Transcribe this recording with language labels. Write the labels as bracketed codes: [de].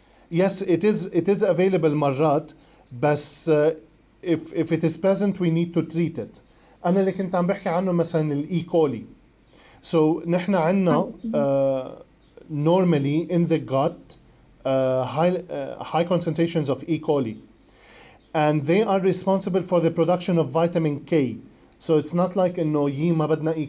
[en] Yes, it is available [ar] مرات بس [en] if it is present we need to treat it. [ar] أنا اللي كنت عم بحكي عنه مثلا الإي كولي. [en] So [ar] نحن عنا [en] normally in the gut high concentrations of E. coli and they are responsible for the production of vitamin K. So it's not like [ar] إنه ما بدنا [en] E.